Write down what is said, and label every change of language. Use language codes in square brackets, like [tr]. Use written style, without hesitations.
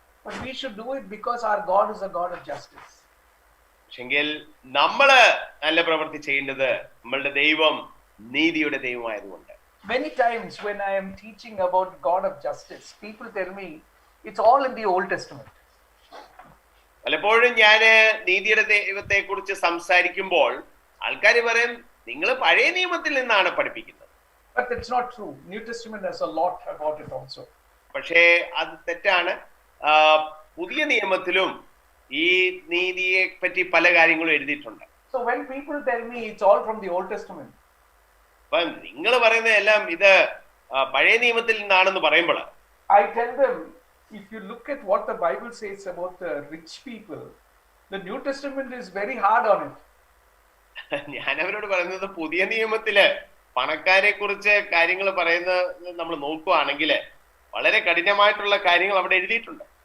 [en] But we should do it because our God is a God of justice. [ml] പക്ഷെങ്കിൽ നമ്മള് നല്ല പ്രവൃത്തി ചെയ്യേണ്ടത് നമ്മളുടെ ദൈവം നീതിയുടെ ദൈവമായതുകൊണ്ട്. [en] Many times when I am teaching about God of justice, people tell me it's all in the Old Testament. [ml] പലപ്പോഴും ഞാൻ നീതിയുടെ ദൈവത്തെ കുറിച്ച് സംസാരിക്കുമ്പോൾ ആൾക്കാർ പറയും നിങ്ങൾ പഴയ നിയമത്തിൽ നിന്നാണ് പഠിപ്പിക്കുന്നത്. [en] But it's not true. New Testament has a lot about it also. [ml] പക്ഷേ അത് തെറ്റാണ്. പുതിയ നിയമത്തിലും ഈ നീതിയെ പറ്റി പല കാര്യങ്ങളും എഴുതിയിട്ടുണ്ട്. [en] So when people tell me it's all from the Old Testament, [ml] അപ്പം നിങ്ങൾ പറയുന്ന എല്ലാം ഇത് പഴയ നിയമത്തിൽ നിന്നാണെന്ന് പറയുമ്പോൾ [en] I tell them, if you look at what the Bible says about the rich people, the New Testament is very hard on it. [ml] ഞാൻ അവരോട് പറയുന്നത് പുതിയ നിയമത്തില് പണക്കാരെ കുറിച്ച് കാര്യങ്ങൾ പറയുന്നത് നമ്മൾ നോക്കുകയാണെങ്കിൽ വളരെ കഠിനമായിട്ടുള്ള കാര്യങ്ങൾ അവിടെ എഴുതിയിട്ടുണ്ട്.